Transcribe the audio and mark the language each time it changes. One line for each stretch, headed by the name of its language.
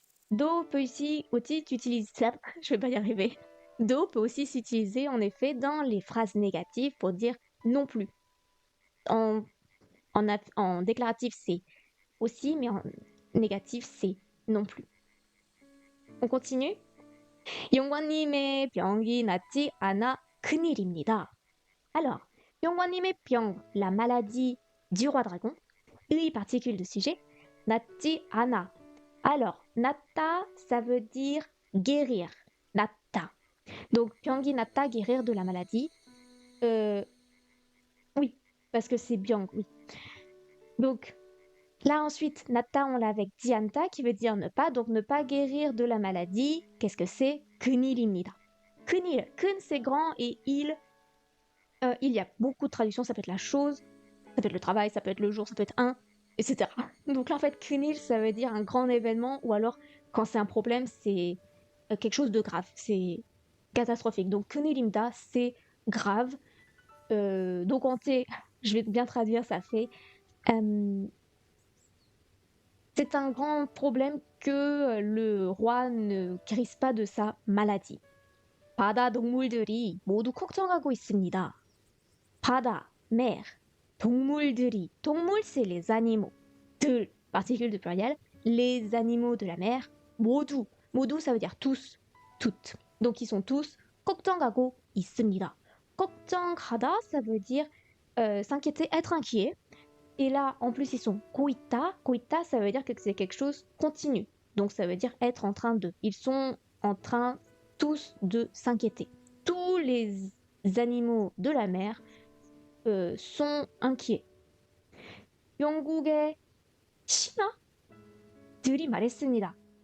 French: Do peut ici aussi s'utiliser, je vais pas y arriver. Do peut aussi s'utiliser en effet dans les phrases négatives pour dire non plus. En déclaratif c'est aussi, mais en négatif c'est non plus. On continue.
Korean: 용관님의 병이 낫지 않아 큰일입니다.
French: Alors,
Korean: 용관님의 병,
French: la maladie du roi dragon, 의 particule de sujet,
Korean: 낫지 않아.
French: Alors, 낫다, ça veut dire guérir.
Korean: 낫다.
French: Donc,
Korean: 병이 낫다,
French: guérir de la maladie. Oui, parce que c'est 병, oui. Donc, là ensuite, natta, on l'a avec dianta qui veut dire ne pas, donc ne pas guérir de la maladie. Qu'est-ce que c'est?
Korean: 큰일입니다.
French: 큰일, 큰 c'est grand et il y a beaucoup de traductions, ça peut être la chose, ça peut être le travail, ça peut être le jour, ça peut être un, etc. Donc là en fait, 큰일 ça veut dire un grand événement ou alors quand c'est un problème, c'est quelque chose de grave, c'est catastrophique. Donc
Korean: 큰일입니다,
French: c'est grave. Donc je vais bien traduire, ça fait... c'est un grand problème que le roi ne guérisse pas de sa maladie.
Korean: 바다 동물들이 모두 걱정하고 있습니다.
French: 바다, mer, 동물들이, 동물 c'est les animaux, 들, particule de pluriel, les animaux de la mer, 모두, 모두 ça veut dire tous, toutes. Donc ils sont tous
Korean: 걱정하고 있습니다.
French: 걱정하다 ça veut dire s'inquiéter, être inquiet. Et là, en plus, ils sont koita. Koita, ça veut dire que c'est quelque chose continu. Donc, ça veut dire être en train de. Ils sont en train tous de s'inquiéter. Tous les animaux de la mer sont inquiets.
Korean: 영국의 신하들이 말했습니다.